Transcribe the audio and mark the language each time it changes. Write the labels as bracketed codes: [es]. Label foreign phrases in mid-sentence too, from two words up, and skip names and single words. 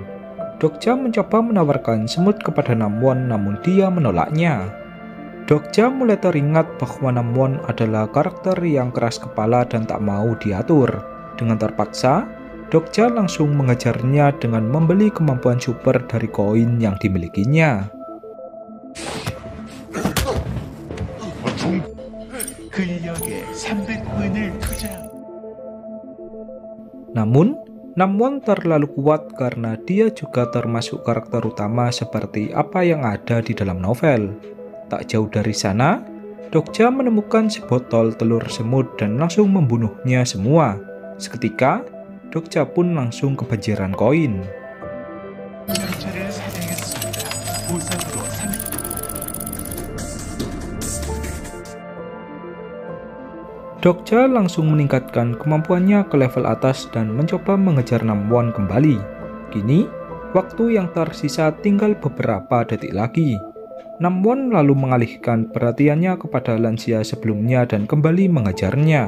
[id] Dokja mencoba menawarkan semut kepada Namwon, namun dia menolaknya. Dokja mulai teringat bahwa Namwon adalah karakter yang keras kepala dan tak mau diatur. Dengan terpaksa, Dokja langsung mengejarnya dengan membeli kemampuan super dari koin yang dimilikinya. [ko] 근력에 300코인을 투자. [id] Namun, Namwon terlalu kuat karena dia juga termasuk karakter utama seperti apa yang ada di dalam novel. Tak jauh dari sana, Dokja menemukan sebotol telur semut dan langsung membunuhnya semua. Seketika, Dokja pun langsung kebanjiran koin. [ko] 전차를 사냥했습니다. 보상으로 3. [id] Dokja langsung meningkatkan kemampuannya ke level atas dan mencoba mengejar Namwon kembali. Kini, waktu yang tersisa tinggal beberapa detik lagi. Namwon lalu mengalihkan perhatiannya kepada lansia sebelumnya dan kembali mengejarnya.